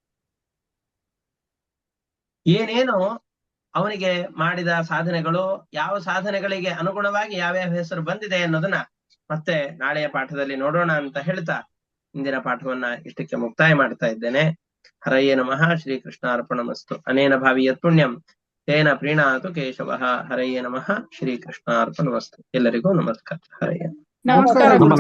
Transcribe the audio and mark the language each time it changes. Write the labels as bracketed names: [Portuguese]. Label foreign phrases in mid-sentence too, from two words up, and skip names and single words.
[Kannada] ಏನೇನು ಅವನಿಗೆ ಮಾಡಿದ ಸಾಧನೆಗಳು, ಯಾವ ಸಾಧನೆಗಳಿಗೆ ಅನುಗುಣವಾಗಿ ಯಾವ್ಯಾವ ಹೆಸರು ಬಂದಿದೆ ಅನ್ನೋದನ್ನ ಮತ್ತೆ ನಾಳೆಯ ಪಾಠದಲ್ಲಿ ನೋಡೋಣ ಅಂತ ಹೇಳ್ತಾ ಇಂದಿನ ಪಾಠವನ್ನ ಇಷ್ಟಕ್ಕೆ ಮುಕ್ತಾಯ ಮಾಡ್ತಾ ಇದ್ದೇನೆ. [Sanskrit] ಹರಯೇ ನಮಃ. ಶ್ರೀಕೃಷ್ಣಾರ್ಪಣಮಸ್ತು. ಅನೇನ ಭಾವಿ ಯತ್ ಪುಣ್ಯಂ ತೇನ ಪ್ರೀಣಾತು ಕೇಶವಃ. ಹರಯೇ ನಮಃ. ಶ್ರೀಕೃಷ್ಣಾರ್ಪಣಮಸ್ತು. [Kannada] ಎಲ್ಲರಿಗೂ ನಮಸ್ಕಾರ. [Sanskrit] ಹರಯೇ [Kannada] ನಮಸ್ಕಾರ ಗುರುಗಳೇ.